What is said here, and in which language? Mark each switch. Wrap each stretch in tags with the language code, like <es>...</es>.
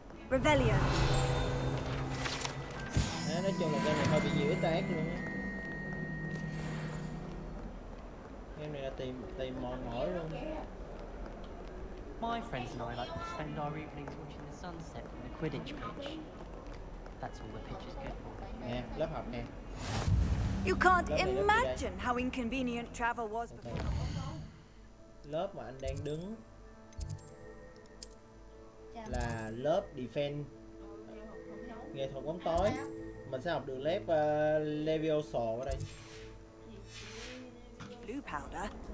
<en>Revelio.</en> <vi>Nói chung là game này hơi bị nhiều ích ác luôn á. Game này là tìm mòn mỏi luôn.</vi> <en>My friends and I like to spend our evenings watching the sunset from the Quidditch pitch. That's all the pitch is good for.</en> <vi>Nè, lớp học nè.</vi> <en>You can't imagine how inconvenient travel was before.</en> <vi>Lớp mà anh đang đứng là lớp defense, nghệ thuật bóng tối. Mình sẽ học được lớp Levioso ở đây.</vi> <en>Blue powder.</en>